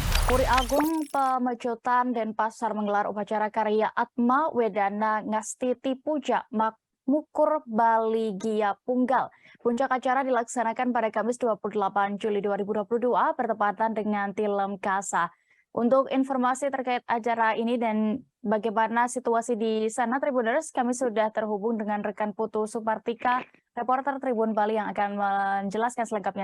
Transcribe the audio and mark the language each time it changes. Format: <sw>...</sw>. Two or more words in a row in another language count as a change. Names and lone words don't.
<id>Puri Agung Pemecutan Denpasar menggelar upacara karya Atma Wedana Ngastiti Puja Mukur Bali Gia Punggal. Puncak acara dilaksanakan pada Kamis 28 Juli 2022 bertepatan dengan Tilem Kasa. Untuk informasi terkait acara ini dan bagaimana situasi di sana Tribuners, kami sudah terhubung dengan rekan Putu Supartika, reporter Tribun Bali yang akan menjelaskan selengkapnya.</id>